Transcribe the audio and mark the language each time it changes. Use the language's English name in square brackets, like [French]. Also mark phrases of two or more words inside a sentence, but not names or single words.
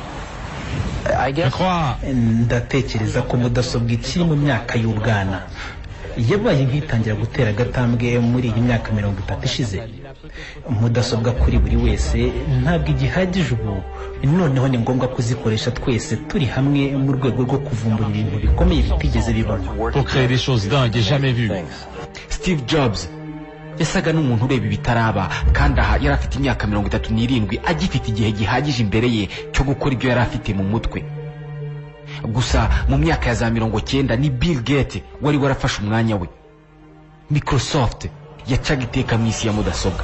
[Kinyarwanda] Ndatekereza ko mudasobwa ikiri mu myaka y'ubwana. Yabaye nk'itangira gutera agatambwe muri iyi myaka 30 ishize. Mudasobwa kuri buri wese ntabwo igihagije ubu, noneho ni ngombwa kuzikoresha twese turi hamwe mu rwego rwo kuvumbura ibintu bikomeye bitigeze bibona. [French] Pour créer des choses dingues jamais vues. [Kinyarwanda] Steve Jobs yasaga n'umuntu ureba ibitaraba, kandi aha yari afite imyaka 37 agifite igihe gihagije imbere ye cyo gukora ibyo yari afite mu mutwe. Gusa mu myaka ya za 90 ni Bill Gates wari warafashe umwanya we. Microsoft yacaga iteka mu isi ya mudasobwa.